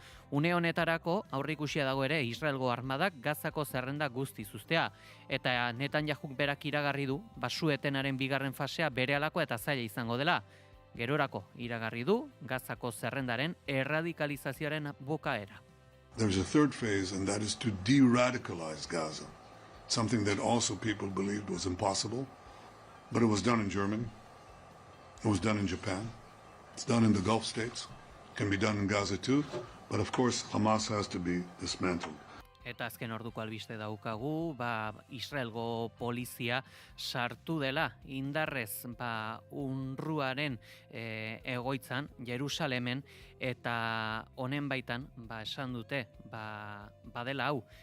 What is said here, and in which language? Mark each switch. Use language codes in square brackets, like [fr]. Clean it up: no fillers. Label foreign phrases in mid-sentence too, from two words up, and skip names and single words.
[eu] Une honetarako, aurreikusia dago ere, Israelgo armadak Gazako zerrenda guztiz uztea. Eta Netanyahuk berak iragarri du, su-etenaren bigarren fasea berehalako eta zaila izango dela. Gerorako iragarri du, Gazako zerrendaren erradikalizazioaren bukaera. [en] There's a third phase, and that is to de-radicalize Gaza, something that also people believed was impossible, but it was done in Germany, it was done in Japan, it's done in the Gulf states, can be done in Gaza too, but of course Hamas has to be dismantled. [eu] Eta azken orduko albiste daukagu, Israelgo polizia sartu dela indarrez UNRWAren egoitzan, Jerusalemen, eta honen baitan, esan dute, badela hau,